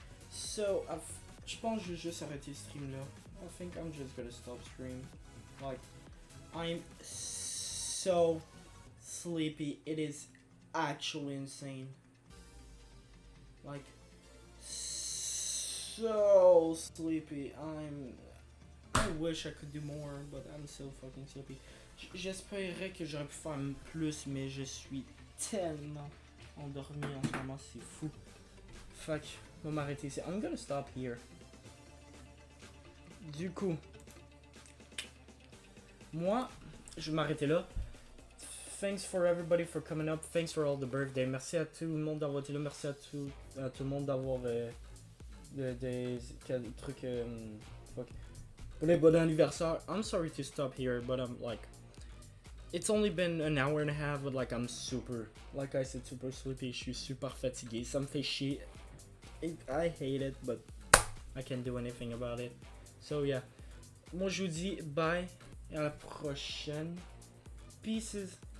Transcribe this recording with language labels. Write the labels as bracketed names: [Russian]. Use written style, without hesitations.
[French] So, je pense que je vais juste arrêter le stream là. [English] I think I'm just gonna stop stream. Like, I'm so sleepy. It is actually insane. Like, so sleepy. I wish I could do more, but I'm so fucking sleepy. [French] J'espérais que j'aurais pu faire plus, mais je suis tellement endormi en ce moment, c'est fou. Fuck, on va m'arrêter ici. [English] I'm gonna stop here. [French] Du coup, moi, je vais m'arrêter là. [English] Thanks for everybody for coming up. Thanks for all the birthday. [French] Merci à tout le monde d'avoir été là. Merci à tout le monde d'avoir des trucs. Fuck. Pour les bon anniversaire. [English] I'm sorry to stop here, but I'm like. It's only been an hour and a half, but like I'm super, like I said, super sleepy. [French] Je suis super fatigué. Ça me fait chier. [English] I hate it, but I can't do anything about it. So yeah. [French] Moi je vous dis bye et à la prochaine. Pieces.